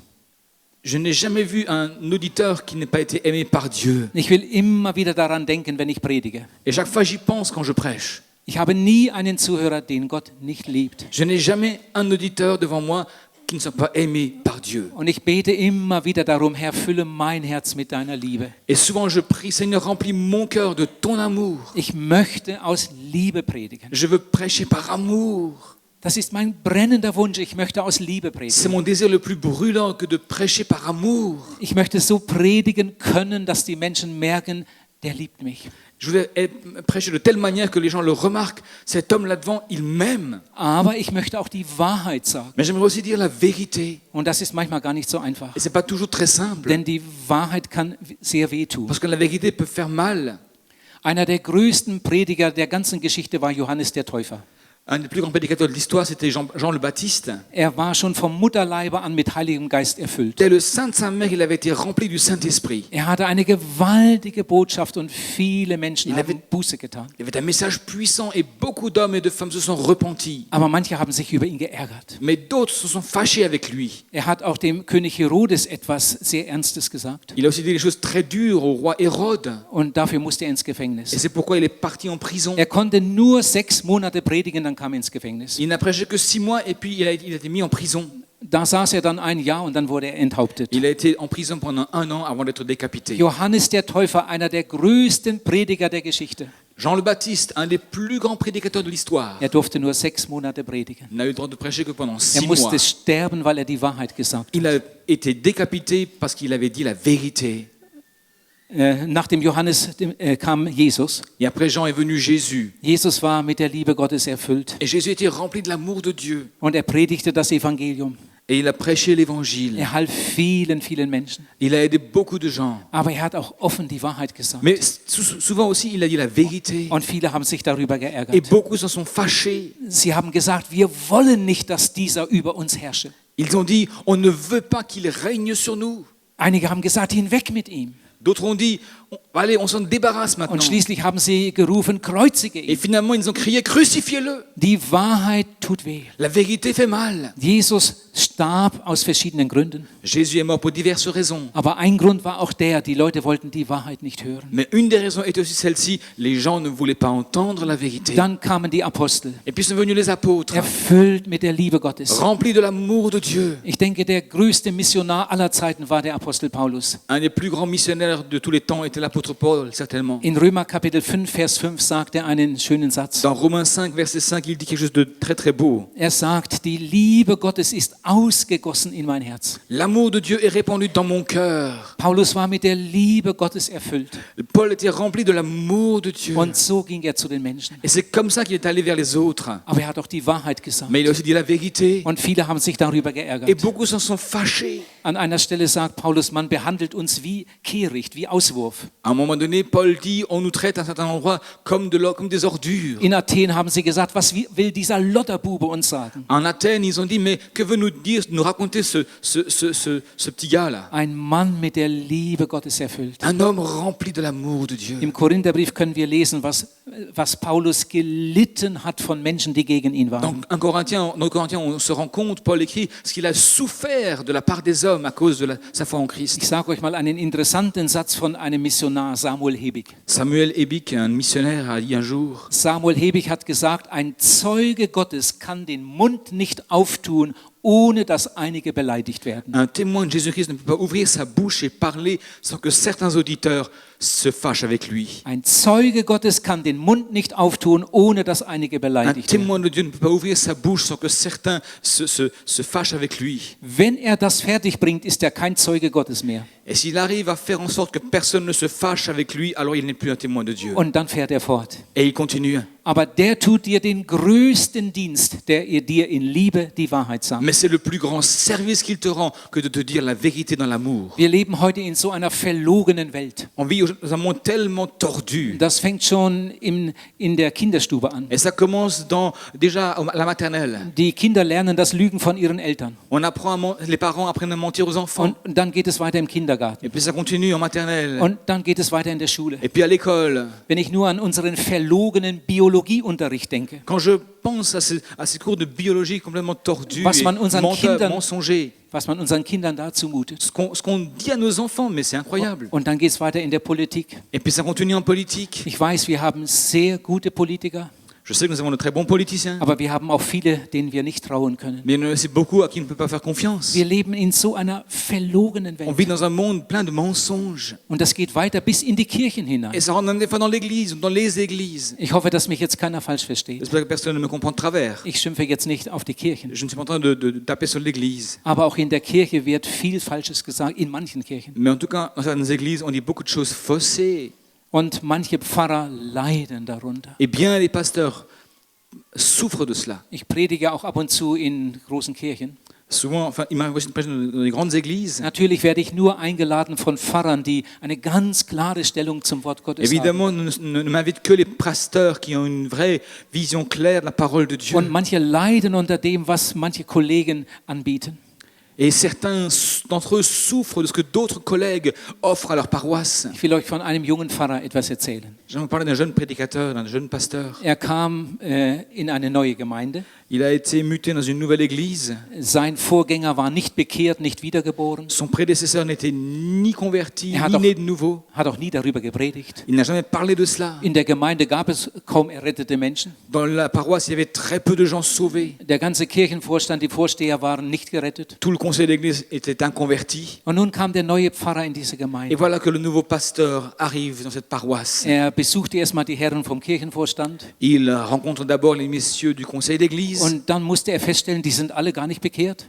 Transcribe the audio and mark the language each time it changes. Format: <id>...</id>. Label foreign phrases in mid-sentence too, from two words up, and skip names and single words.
<fr>Je n'ai jamais vu un auditeur qui n'ait pas été aimé par Dieu.</fr> <de>Ich will immer wieder daran denken, wenn ich predige.</de> <fr>Et chaque fois j'y pense quand je prêche.</fr> <de>Ich habe nie einen Zuhörer, den Gott nicht liebt.</de> <fr>Je n'ai jamais un auditeur devant moi qui ne soit pas aimé par Dieu.</fr> <de>Und ich bete immer wieder darum, Herr, fülle mein Herz mit deiner Liebe.</de> <fr>Et souvent je prie, Seigneur, remplis mon cœur de ton amour.</fr> <de>Ich möchte aus Liebe predigen.</de> <fr>Je veux prêcher par amour.</fr> <de>Das ist mein brennender Wunsch. Ich möchte aus Liebe</de> <fr>C'est</fr> <de>predigen.</de> <fr>mon désir le plus brûlant que de prêcher par amour.</fr> <de>Ich möchte so predigen können, dass die Menschen merken, der liebt mich.</de> <fr>Je voulais prêcher de telle manière que les gens le remarquent. Cet homme là-devant, il m'aime.</fr> <de>Aber ich möchte auch die Wahrheit sagen.</de> <fr>Mais j'aimerais aussi dire la vérité.</fr> <de>Und das ist manchmal gar nicht so einfach.</de> <fr>Et c'est pas toujours très simple.</fr> <de>Denn die Wahrheit kann sehr wehtun.</de> <fr>Parce que la vérité peut faire mal.</fr> <de>Einer der größten Prediger der ganzen Geschichte war Johannes der Täufer.</de> <fr>Un des plus grands prédicateurs de l'histoire, c'était Jean le Baptiste.</fr> <de>Er war schon vom Mutterleibe an mit Heiligem Geist erfüllt.</de> <fr>Dès le sein de sa mère, il avait été rempli du Saint-Esprit.</fr> <de>Er hatte eine gewaltige Botschaft und viele Menschen</de> <fr>Il</fr> <de>haben Buße getan.</de> <fr>Il avait un message puissant et beaucoup d'hommes et de femmes se sont repentis.</fr> <de>Aber manche haben sich über ihn geärgert.</de> <fr>Mais d'autres se sont fâchés avec lui.</fr> <de>Er hat auch dem König Herodes etwas sehr Ernstes gesagt.</de> <fr>Il a aussi dit des choses très dures au roi Hérode.</fr> <de>Und dafür musste er ins</de> <fr>Et</fr> <de>Gefängnis.</de> <fr>c'est pourquoi il est parti en prison.</fr> <de>Er konnte nur 6 Monate predigen, dann kam er ins Gefängnis.</de> <fr>Il n'a prêché que 6 mois et puis il a été mis en prison.</fr> <de>Da saß er dann ein Jahr und dann wurde er enthauptet.</de> <fr>Il a été en prison pendant 1 an avant d'être décapité.</fr> <de>Johannes der Täufer, einer der größten Prediger der Geschichte.</de> <fr>Jean le Baptiste, un des plus grands prédicateurs de l'histoire,</fr> <de>Er durfte nur 6 Monate predigen.</de> <fr>n'a eu le droit de prêcher que pendant</fr> <de>Er</de> <fr>6 mois.</fr> <de>musste sterben, weil er die Wahrheit gesagt</de> <fr>Il a été décapité parce qu'il avait dit la vérité.</fr> <de>hat. Nach dem Johannes kam Jesus.</de> <fr>Et après Jean est venu Jésus.</fr> <de>Jesus war mit der Liebe Gottes erfüllt</de> <fr>Et Jésus était rempli de l'amour de Dieu.</fr> <de>und er predigte das Evangelium.</de> <fr>Et il a prêché l'évangile.</fr> <de>Er half vielen, vielen Menschen.</de> <fr>Il a aidé beaucoup de gens.</fr> <de>Aber er hat auch offen die Wahrheit gesagt.</de> <fr>Mais souvent aussi, il a dit la vérité.</fr> <de>Und viele haben sich darüber</de> <fr>Et</fr> <de>geärgert.</de> <fr>beaucoup s'en sont fâchés.</fr> <de>Sie haben gesagt, wir wollen nicht, dass dieser über uns herrsche.</de> <fr>Ils ont dit, on ne veut pas qu'il règne sur nous.</fr> <de>Einige haben gesagt, hinweg mit ihm.</de> <fr>D'autres ont dit, allez, on s'en débarrasse maintenant.</fr> <de>Und schließlich haben sie gerufen, kreuzige</de> <fr>Et</fr> <de>ihn.</de> <fr>finalement, ils ont crié, crucifiez-le.</fr> <de>Die Wahrheit tut weh.</de> <fr>La vérité fait mal.</fr> <de>Jesus starb aus verschiedenen Gründen.</de> <fr>Jésus est mort pour diverses raisons.</fr> <de>Aber ein Grund war auch der, die Leute wollten die Wahrheit nicht hören.</de> <fr>Mais une des raisons était aussi celle-ci, les gens ne voulaient pas entendre la vérité.</fr> <de>Dann kamen die Apostel,</de> <fr>Et puis sont venus les apôtres,</fr> <de>erfüllt mit der Liebe Gottes.</de> <fr>remplis de l'amour de Dieu.</fr> <de>Ich denke, der größte Missionar aller Zeiten war der Apostel Paulus.</de> <fr>Un des plus grands missionnaires de tous les temps était l'apôtre Paul, certainement.</fr> <de>In Römer Kapitel 5, Vers 5 sagt er einen schönen Satz.</de> <fr>Dans Romains 5, verset 5, il dit quelque chose de très très beau.</fr> <de>Er sagt, die Liebe Gottes ist ausgegossen in mein Herz.</de> <fr>L'amour de Dieu est répandu dans mon cœur.</fr> <de>Paulus war mit der Liebe Gottes erfüllt.</de> <fr>Paul était rempli de l'amour de Dieu.</fr> <de>Und so ging er zu den Menschen.</de> <fr>Et c'est comme ça qu'il est allé vers les autres.</fr> <de>Aber er hat auch die Wahrheit gesagt.</de> <fr>Mais il a aussi dit la vérité.</fr> <de>Und viele haben sich darüber</de> <fr>Et</fr> <de>geärgert.</de> <fr>beaucoup s'en sont fâchés.</fr> <de>An einer Stelle sagt Paulus, man behandelt uns wie Kehricht, wie Auswurf.</de> <fr>À un moment donné, Paul dit, on nous traite à un certain endroit comme des ordures.</fr> <de>In Athen haben sie gesagt, was will dieser Lotterbube uns sagen?</de> <fr>En Athènes, ils ont dit, mais que veut nous dire, nous raconter ce petit gars-là?</fr> <de>Ein Mann mit der Liebe Gottes erfüllt.</de> <fr>Un homme rempli de l'amour de Dieu.</fr> <de>Im Korintherbrief können wir lesen, was Paulus gelitten hat von Menschen, die gegen ihn waren.</de> <fr>Dans 1 Corinthiens, on se rend compte, Paul écrit, ce qu'il a souffert de la part des hommes à cause de sa foi en Christ.</fr> <de>Ich sage euch mal einen interessanten Satz von einem Missionar, Samuel Hebig.</de> <fr>Samuel Hebig, un missionnaire, a dit un jour,</fr> <de>Samuel Hebig hat gesagt, ein Zeuge Gottes kann den Mund nicht auftun, ohne dass einige beleidigt werden.</de> <fr>un témoin de Jésus-Christ ne peut pas ouvrir sa bouche et parler sans que certains auditeurs se fâchent avec lui.</fr> <de>Ein Zeuge Gottes kann den Mund nicht auftun, ohne dass einige</de> <fr>Un</fr> <de>beleidigt werden.</de> <fr>témoin de Dieu ne peut pas ouvrir sa bouche sans que certains se fâchent avec lui.</fr> <de>Wenn er das fertig bringt, ist er kein Zeuge Gottes mehr.</de> <fr>Et s'il arrive à faire en sorte que personne ne se fâche avec lui, alors il n'est plus un témoin de Dieu.</fr> <de>Und dann fährt er fort.</de> <fr>Et il continue.</fr> <de>Aber der tut dir den größten Dienst, der dir in Liebe die Wahrheit sagt.</de> <fr>Mais c'est le plus grand service qu'il te rend que de te dire la vérité dans l'amour.</fr> <de>Wir leben heute in so einer verlogenen Welt.</de> <fr>On vit dans un monde tellement tordu.</fr> <de>Das fängt schon in der Kinderstube an.</de> <fr>Et ça commence déjà à la maternelle.</fr> <de>Die Kinder lernen das Lügen von ihren Eltern.</de> <fr>Les parents apprennent à mentir aux enfants.</fr> <de>Und dann geht es weiter im Kindergarten.</de> <fr>Et puis ça continue en maternelle.</fr> <de>Und dann geht es weiter in der Schule.</de> <fr>Et puis à l'école.</fr> <de>Wenn ich nur an unseren verlogenen Biologieunterricht denke.</de> <fr>Quand je pense à ces cours de biologie complètement tordus</fr> <de>Was man</de> <fr>et</fr> <de>unseren Kindern-</de> <fr>mensongers,</fr> <de>Was man unseren Kindern da zumutet.</de> <fr>ce qu'on dit à nos enfants, mais c'est incroyable.</fr> <de>Und dann geht es weiter in der Politik.</de> <fr>Et puis ça continue en politique.</fr> <de>Ich weiß, wir haben sehr gute Politiker,</de> <fr>Je sais que nous avons de très bons politiciens,</fr> <de>aber wir haben auch viele, denen wir nicht trauen können.</de> <fr>mais il y en a aussi beaucoup à qui on ne peut pas faire confiance.</fr> <de>Wir leben in so einer verlogenen</de> <fr>On</fr> <de>Welt.</de> <fr>vit dans un monde plein de mensonges.</fr> <de>Und das geht weiter bis in die Kirchen hinein.</de> <fr>Et ça rentre même des fois dans l'église, dans les églises.</fr> <de>Ich hoffe, dass mich jetzt keiner falsch versteht.</de> <fr>J'espère que personne ne me comprend de travers.</fr> <de>Ich schimpfe jetzt nicht auf die Kirchen.</de> <fr>Je ne suis pas en train de taper sur l'église.</fr> <de>Aber auch in der Kirche wird viel Falsches gesagt, in manchen Kirchen.</de> <fr>Mais en tout cas, dans certaines églises, on dit beaucoup de choses faussées.</fr> <de>Und manche Pfarrer leiden darunter.</de> <fr>Et bien les pasteurs souffrent de cela.</fr> <de>Ich predige auch ab und zu in großen Kirchen.</de> <fr>Souvent, il m'arrive aussi de prêcher dans des grandes églises.</fr> <de>Natürlich werde ich nur eingeladen von Pfarrern, die eine ganz klare Stellung zum Wort Gottes haben.</de> <fr>Évidemment, ne m'invitent que les pasteurs qui ont une vraie vision claire de la parole de Dieu.</fr> <de>Und manche leiden unter dem, was manche Kollegen anbieten.</de> <fr>Et certains d'entre eux souffrent de ce que d'autres collègues offrent à leur paroisse.</fr> <de>Ich will euch von einem jungen Pfarrer etwas erzählen.</de> <fr>J'aimerais parler d'un jeune prédicateur, d'un jeune pasteur.</fr> <de>Er kam in eine neue Gemeinde.</de> <fr>Il a été muté dans une nouvelle église.</fr> <de>Sein Vorgänger war nicht bekehrt, nicht wiedergeboren.</de> <fr>Son prédécesseur n'était ni converti,</fr> <de>Er hat</de> <fr>ni</fr> <de>auch-</de> <fr>né de nouveau.</fr> <de>Hat auch nie darüber gepredigt.</de> <fr>Il n'a jamais parlé de cela.</fr> <de>In der Gemeinde gab es kaum errettete Menschen.</de> <fr>Dans la paroisse, il y avait très peu de gens sauvés.</fr> <de>Der ganze Kirchenvorstand, die Vorsteher waren nicht gerettet.</de> <fr>Tout le conseil d'église était inconverti.</fr> <de>Und nun kam der neue Pfarrer in diese</de> <fr>Et</fr> <de>Gemeinde.</de> <fr>voilà que le nouveau pasteur arrive dans cette paroisse.</fr> <de>Er besuchte erstmal die Herren vom Kirchenvorstand.</de> <fr>Il rencontre d'abord les messieurs du conseil d'église.</fr> <de>Und dann musste er feststellen, die sind alle gar nicht bekehrt.</de>